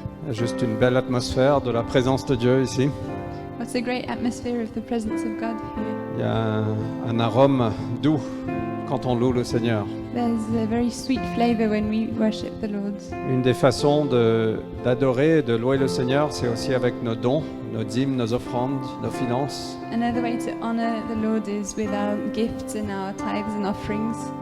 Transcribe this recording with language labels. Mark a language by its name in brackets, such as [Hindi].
[French] Juste une belle atmosphère de la présence de Dieu ici. [English] What's a great atmosphere of the presence of God here. [French] Il y a un arôme doux quand on loue le Seigneur. [English] There's a very sweet flavor when we worship the Lord. [French] Une des façons d'adorer et de louer le Seigneur, c'est aussi avec nos dons, nos dîmes, nos offrandes, nos finances. [English] Another way to honor the Lord is with our gifts and our tithes and offerings.